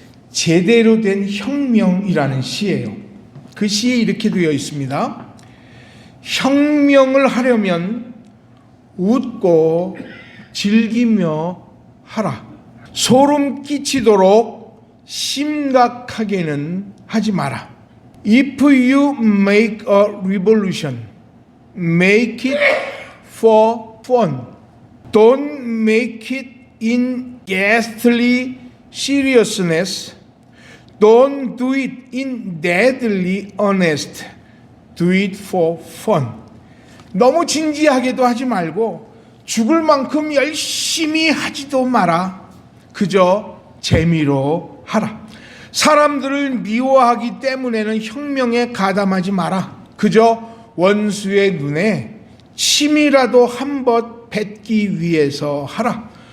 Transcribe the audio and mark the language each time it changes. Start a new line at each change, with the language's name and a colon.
Korean: 제대로 된 혁명이라는 시예요. 그 시에 이렇게 되어 있습니다. 혁명을 하려면 웃고 즐기며 하라. 소름 끼치도록 심각하게는 하지 마라.
English: If you make a revolution, make it for fun. Don't make it in ghastly seriousness. Don't do it in deadly earnest. Do it for fun.
Korean: 너무 진지하게도 하지 말고 죽을 만큼 열심히 하지도 마라. 그저 재미로 하라. 사람들을 미워하기 때문에는 혁명에 가담하지 마라. 그저 원수의 눈에 침이라도 한번 뱉기 위해서 하라.